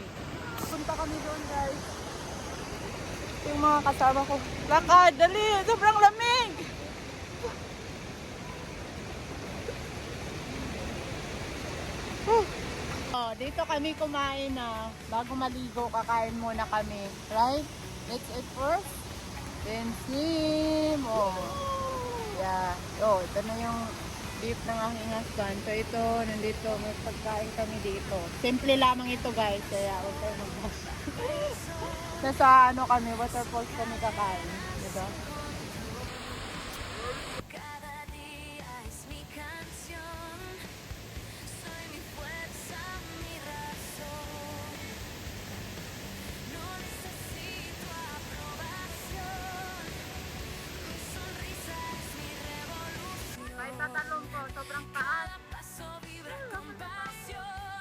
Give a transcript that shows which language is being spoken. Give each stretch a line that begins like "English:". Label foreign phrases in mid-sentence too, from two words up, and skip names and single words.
Filipino: Punta kami doon, guys. Ito yung mga kasama ko. Lakad! Dali! Sobrang lamig! Oh, dito kami kumain na. Bago maligo, kakain muna kami.
English: Right? Let's eat first. Then swim. Oh. Yeah.
Filipino: Oh, ito na yung beef ng aking husband. So ito, nandito, may pagkain kami dito. Simple lamang ito, guys. Kaya huwag tayo mag-bash. Nasa ano kami, waterfalls kami kakain. Diba?
Spanish: Cada día es mi canción. Soy mi fuerza, mi razón. No necesito aprobación. Mi sonrisa es mi revolución.
Filipino: May tatalong po, sobrang taas.
Spanish: Cada paso vibra con pasión.